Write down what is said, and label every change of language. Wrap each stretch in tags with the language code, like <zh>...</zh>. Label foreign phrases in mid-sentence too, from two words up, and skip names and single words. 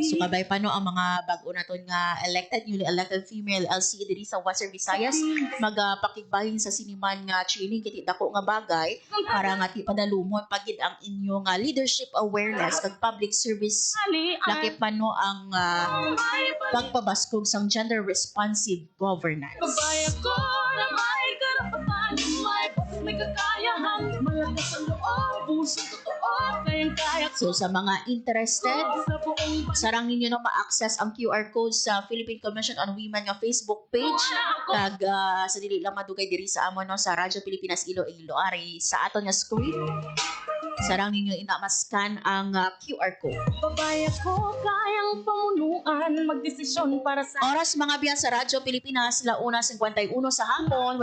<hil>So kabay pa no ang mga bag-o naton nga</hil> <en>newly elected female LCE</en> <hil>diri sa Western Visayas magpakigbahin sa siniman nga training kiti dako nga bagay para nga ti padalumon pagid ang inyo nga</hil> <en>leadership awareness</en> <hil>kag</hil> <en>public service</en> <hil>laki pa no ang pagpabaskog sang</hil> <en>gender responsive governance.</en> <tl>Babay ako na may karapatan, may kakayahan, malakas ang loob, pusong totoo, kayang-kaya ko</tl> <hil>So sa mga interested,</hil> <tl>sa buong bansa.</tl> <hil>sarang ninyo na ma-access ang QR code sa Philippine Commission on Women nga Facebook page kag sa dili lang madugay diri sa amon no sa Radyo Pilipinas Iloilo ari sa aton nga screen. Sarang ninyo ina-scan ang QR code.</hil> <tl>Babay ako, kayang pamunuan, magdesisyon para sa</tl> <hil>Oras mga biya sa Radyo Pilipinas, 1:51 sa hapon.</hil>